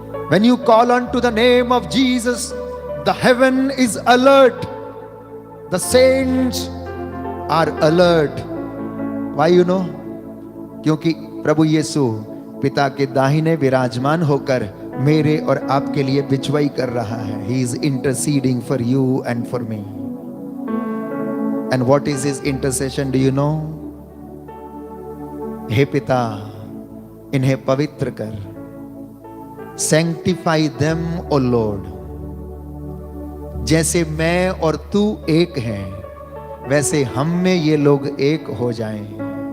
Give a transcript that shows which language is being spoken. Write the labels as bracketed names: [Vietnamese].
[English] When you call unto the name of Jesus, the heaven is alert, the saints are alert. Why you know? [Hindi] क्योंकि प्रभु यीशु पिता के दाहिने विराजमान होकर मेरे और आपके लिए बिचवाई कर रहा है। [English] He is interceding for you and for me. And what is his intercession? Do you know? [Hindi] हे पिता, इन्हें पवित्र कर, [English] sanctify them, O Lord. [Hindi] जैसे मैं और तू एक हैं, वैसे हम में ये लोग एक हो जाएं।